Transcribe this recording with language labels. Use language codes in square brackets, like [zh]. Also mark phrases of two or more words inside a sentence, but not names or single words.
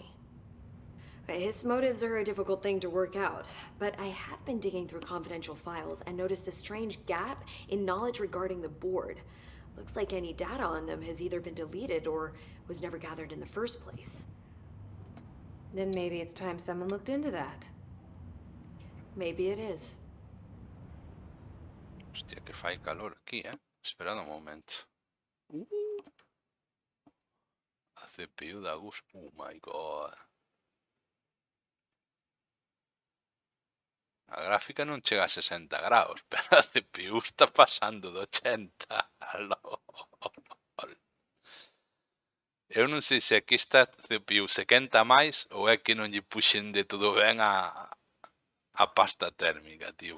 [en] His motives are a difficult thing to work out, but I have been digging through confidential files and noticed a strange gap in knowledge regarding the board. Looks like any data on them has either been deleted or was never gathered in the first place. Then maybe it's time someone looked into that. Maybe it is. [gl] Hostia, que fai calor aquí, [es] Esperad un momento. [gl] A CPU da gusto. [en] Oh my god. [gl] A gráfica non chega a 60 graus, pero a CPU está pasando de 80. Eu non sei se aquí esta CPU se quenta máis ou é que non lle puxen de todo ben a pasta térmica, tío.